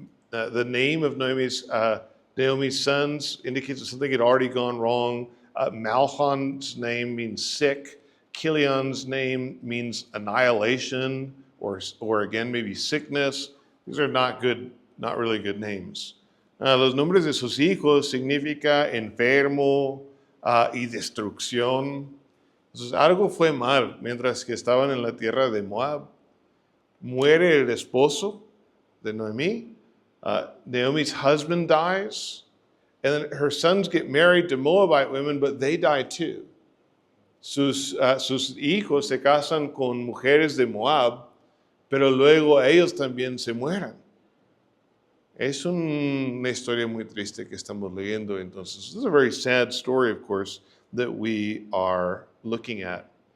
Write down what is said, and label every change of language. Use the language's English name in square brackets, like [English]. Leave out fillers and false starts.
[English] The name of Naomi's sons indicates that something had already gone wrong. Malchon's name means sick. Kilion's name means annihilation, or again, maybe sickness. These are not really good names. [Spanish] Los nombres de sus hijos significa enfermo y destrucción. Entonces, algo fue mal mientras que estaban en la tierra de Moab. Muere el esposo de Noemí. [English] Naomi's husband dies. And then her sons get married to Moabite women, but they die too. [Spanish] Sus hijos se casan con mujeres de Moab, pero luego ellos también se mueren. Es una historia muy triste que estamos leyendo. [English] Entonces, this is a very sad story, of course, that we are looking at.